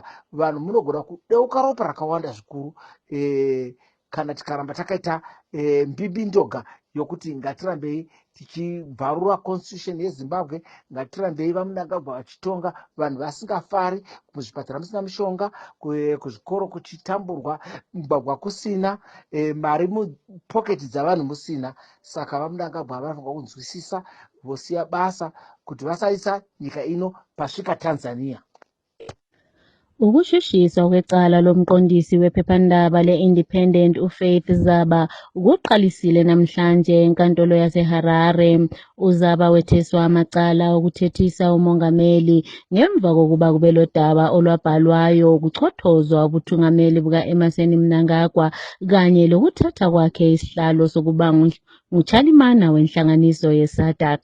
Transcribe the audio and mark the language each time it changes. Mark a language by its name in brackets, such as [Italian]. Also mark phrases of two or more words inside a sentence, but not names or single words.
[Shona] Vanhu munogona kudeuka ropa rakawanda zvikuru kana tikaramba takaita mbibindoga yokuti ngatirambei tichibvarura constitution yeZimbabwe, ngatirambei vaMnangagwa vachitonga vanhu vasingafari, muzvipatara musina mishonga, kuzvikoro kuchitamburwa, mugwagwa kusina, mari mupoketi dzavanhu musina. Saka vaMnangagwa vanofanirwa kunzwisisa vosiya basa kuti vasaisa nyika ino pasvika Tanzania. [North Ndebele] Ukushushiswa kwecala lomqondisi wephephandaba le-Independent uFaith Zaba kuqalisile namhlanje enkantolo yaseHarare. uZaba wetheswa amacala okuthethisa umongameli ngemva kokuba kube lodaba olwabhalwayo ukuchothozwa ubuthungameli buka-Emmerson Mnangagwa kanye lokuthatha kwakhe isihlalo sokuba nguchalimana wenhlanganiso ye-SADC.